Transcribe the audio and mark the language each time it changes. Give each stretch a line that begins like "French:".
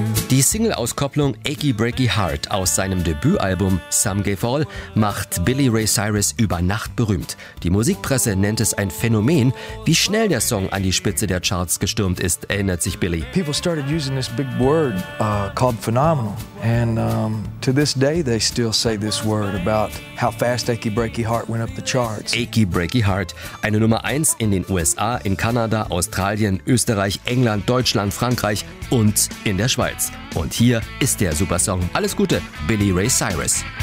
German: Die Single-Auskopplung Achy Breaky Heart aus seinem Debütalbum Some Gave All macht Billy Ray Cyrus über Nacht berühmt. Die Musikpresse nennt es ein Phänomen. Wie schnell der Song an die Spitze der Charts gestürmt ist, erinnert sich Billy.
English: People started using this big word called phenomenal. And to this day they still say this word about how fast Achy Breaky Heart went up the charts.
German: Achy Breaky Heart, eine Nummer 1 in den USA, in Kanada, Australien, Österreich, England, Deutschland, Frankreich und in der Schweiz. Und hier ist der Supersong. Alles Gute, Billy Ray Cyrus.